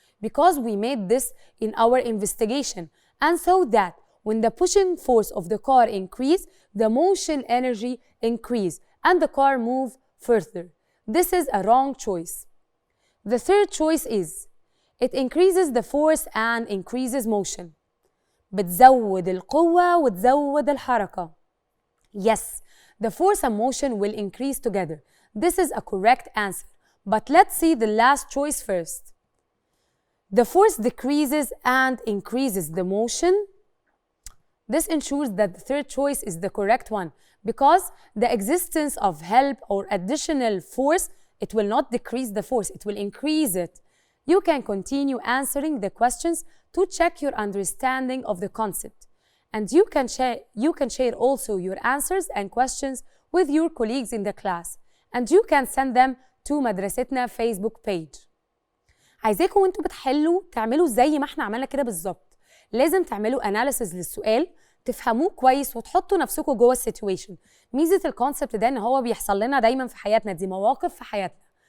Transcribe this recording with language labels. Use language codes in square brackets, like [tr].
[en] Because we made this in our investigation. And so that when the pushing force of the car increase, the motion energy increase and the car move further. This is a wrong choice. The third choice is it increases the force and increases motion. [ar] بتزود القوة وتزود الحركة. [en] Yes, the force and motion will increase together. This is a correct answer. But let's see the last choice first. The force decreases and increases the motion. This ensures that the third choice is the correct one because the existence of help or additional force, it will not decrease the force, it will increase it. You can continue answering the questions to check your understanding of the concept. And you can share also your answers and questions with your colleagues in the class. And you can send them to مدرستنا Facebook page. [ar] عايزاكم وانتوا بتحلوا تعملوا زي ما احنا عملنا كده بالظبط. لازم تعملوا analysis للسؤال، تفهموه كويس وتحطوا نفسكم جوه السيتويشن. ميزة الكونسبت ده ان هو بيحصل لنا دايما في حياتنا، دي مواقف في حياتنا.